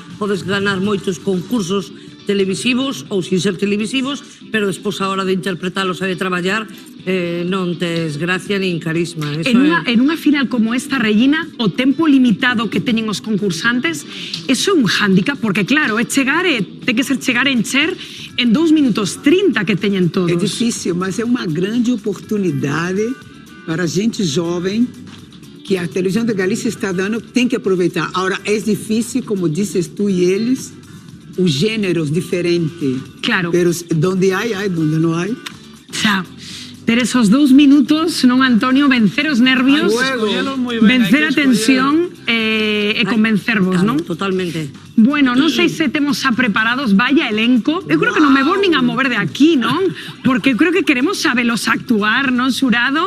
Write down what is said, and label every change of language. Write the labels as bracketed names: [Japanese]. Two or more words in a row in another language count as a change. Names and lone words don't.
[Galician] Podes ganar moitos concursos televisivos ou sin ser televisivos, pero despois a hora de interpretalos e de traballar non tes gracia nin carisma. En unha final como esta, Regina, o tempo limitado que teñen os concursantes, eso é un hándicap, porque claro, ten que ser chegar a encher en 2 minutos 30 que teñen todos. [Portuguese] É difícil, mas é uma grande oportunidade para a gente jovem que a televisão da Galícia está dando, tem que aproveitar. Agora, é difícil, como disses tu e eles, os gêneros diferentes. Claro. [Spanish] Pero donde hay, donde no hay. [Galician] Xa, ter esos 2 minutos, non, Antonio, vencer os nervios, vencer a tensión e convencervos, non? Totalmente. Bueno, non sei se temos xa preparados, [Spanish] vaya elenco. [Galician] Eu creo que non me vou nin a mover de aquí, non? Porque eu creo que queremos sabelos actuar, non, xurado?